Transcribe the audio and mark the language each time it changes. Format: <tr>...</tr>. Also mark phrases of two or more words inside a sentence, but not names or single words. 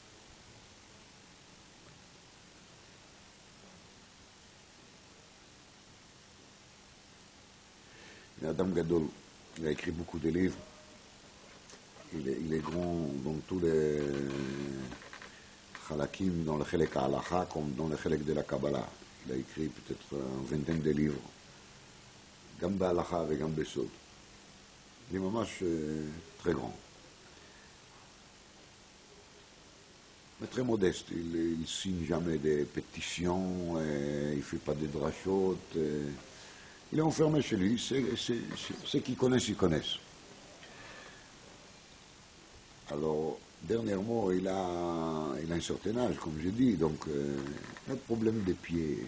<fr>Et Adam Gadol, il a écrit beaucoup de livres. Il est grand dans tous les halakim, dans le</fr> <he>חלק הלכה,</he> <fr>comme dans le chelek de la Kabbalah. Il a écrit peut-être une vingtaine de livres.</fr> <he>גם בהלכה וגם בסוד.</he> <fr>Il est ממש très grand. Mais très modeste. Il ne signe jamais des pétitions, il ne fait pas de drachot. Il est enfermé chez lui. Ceux qui connaissent, ils connaissent. Alors, dernièrement, il a un certain âge, comme je dis, donc il a de problème des pieds.</fr>